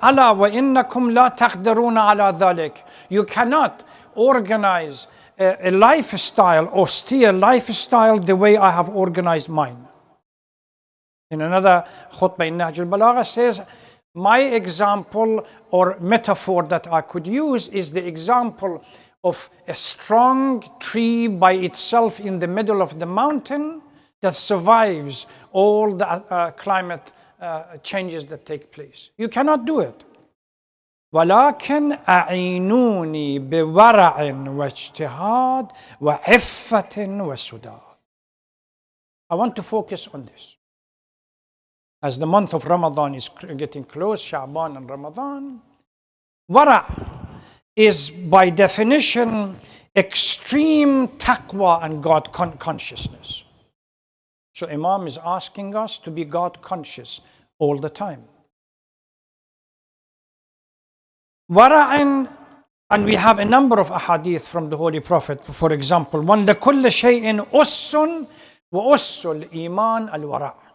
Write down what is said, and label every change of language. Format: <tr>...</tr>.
<ar>ألا وإنكم لا تقدرون على ذلك.</ar> <en>You cannot organize a lifestyle, austere lifestyle, the way I have organized mine. In another khutbah in Nahj al-Balagha says, my example or metaphor that I could use is the example of a strong tree by itself in the middle of the mountain that survives all the climate changes that take place. You cannot do it.</en> <ar>ولكن أعينوني بورع واجتهاد وعفة وسداد.</ar> <en>I want to focus on this. As the month of Ramadan is getting close, Sha'ban and Ramadan, wara' is by definition extreme taqwa and God consciousness. So Imam is asking us to be God conscious all the time. Wara'in, and we have a number of ahadith from the Holy Prophet. For example, one,</en> <ar>لكل شيء أس وأس الإيمان الورع.</ar>